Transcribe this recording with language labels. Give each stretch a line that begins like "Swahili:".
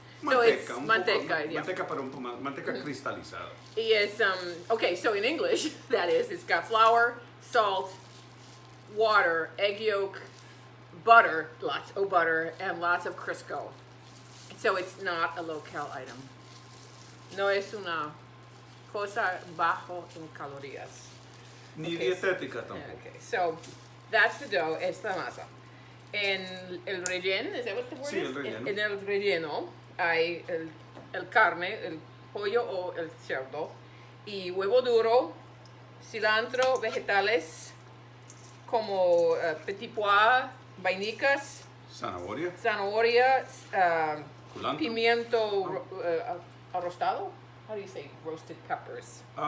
Spanish: Manteca,
English: so it's manteca, yeah.
Spanish: Manteca cristalizada. Y es,
English: okay, so in English, that is, it's got flour, salt, water, egg yolk, butter, lots of butter, and lots of Crisco. So it's not a local item.
Spanish: No es una cosa bajo en calorías. Ni dietética tampoco.
English: Okay, so that's the dough,
Spanish: es la masa. En el relleno, ¿es
English: that what the word
Spanish: Sí,
English: is?
Spanish: el relleno. En el relleno hay el carne, el pollo o el cerdo, y huevo duro, cilantro, vegetales como petit pois, vainicas, zanahoria, Culantro. pimiento arrostado.
English: How do you say roasted peppers?